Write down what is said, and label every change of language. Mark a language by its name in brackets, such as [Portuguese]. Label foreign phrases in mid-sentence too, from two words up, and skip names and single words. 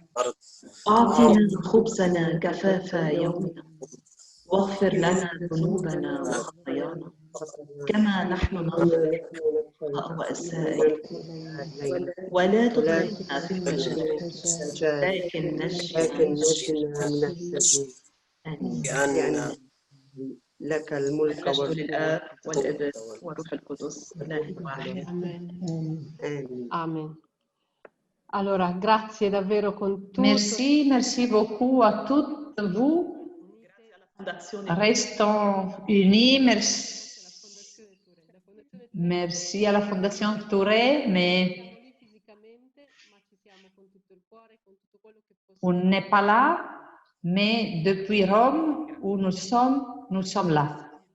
[Arabic] أعطنا خبزنا كفافا يومنا واغفر لنا ذنوبنا وخطايانا كما نحن نغفر وأسائنا ولا تدخلنا في المجال لكن نجنا من السجين. آمين. لك الملك والآب والابن والروح القدس إله واحد. Amen. [Italian] Allora, grazie davvero con tutto. [French] Merci beaucoup à toutes vous. Restons unis. Merci à la Fondation Touré, mais on n'est pas là, mais depuis Rome, où nous sommes là.